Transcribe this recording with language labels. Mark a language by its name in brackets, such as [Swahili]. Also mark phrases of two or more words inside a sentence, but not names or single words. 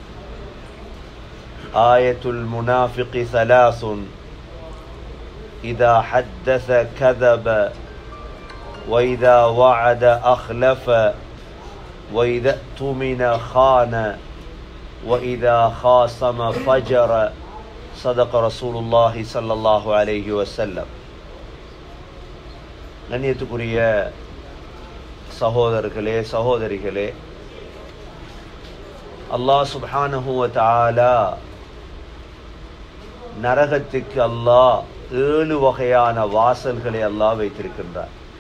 [Arabic] آية المنافق ثلاث إذا حدث كذب وإذا وعد أخلف وإذا اؤتمن خان وإذا خاصم فجر صدق رسول الله صلى الله عليه وسلم [Tamil] கண்ணியத்துக்குரிய சகோதரர்களே சகோதரிகளே, [Arabic] الله سبحانه وتعالى [Tamil] நரகத்துக்கு அல்லாஹ் 7 வகையான வாசல்களை அல்லாஹ் வைத்திருக்கின்றார்.